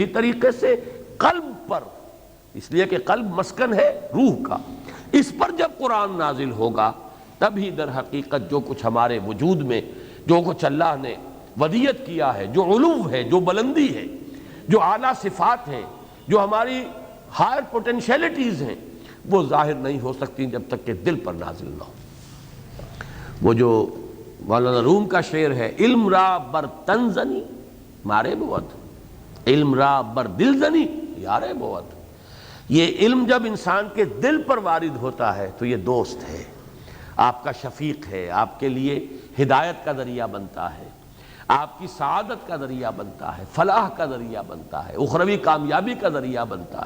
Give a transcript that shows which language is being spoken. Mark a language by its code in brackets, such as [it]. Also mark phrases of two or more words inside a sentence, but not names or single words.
[ur] طریقے سے قلب پر، اس لیے کہ قلب مسکن ہے روح کا، اس پر جب قرآن نازل ہوگا تبھی در حقیقت جو کچھ ہمارے وجود میں، جو کچھ اللہ نے ودیعت کیا ہے، جو علو ہے، جو بلندی ہے، جو اعلیٰ صفات ہیں، جو ہماری [en] higher potentialities [ur] ہیں، وہ ظاہر نہیں ہو سکتی جب تک کہ دل پر نازل نہ ہو۔ وہ جو مولانا روم کا شعر ہے، [fa] علم را بر تن زنی مارے بود، علم را بر دل زنی یارے بود۔ [ur] یہ علم جب انسان کے دل پر وارد ہوتا ہے تو یہ دوست ہے، آپ کا شفیق ہے، آپ کے لیے ہدایت کا ذریعہ بنتا ہے، آپ کی سعادت کا ذریعہ بنتا ہے، فلاح کا ذریعہ بنتا ہے، اخروی کامیابی کا ذریعہ بنتا ہے۔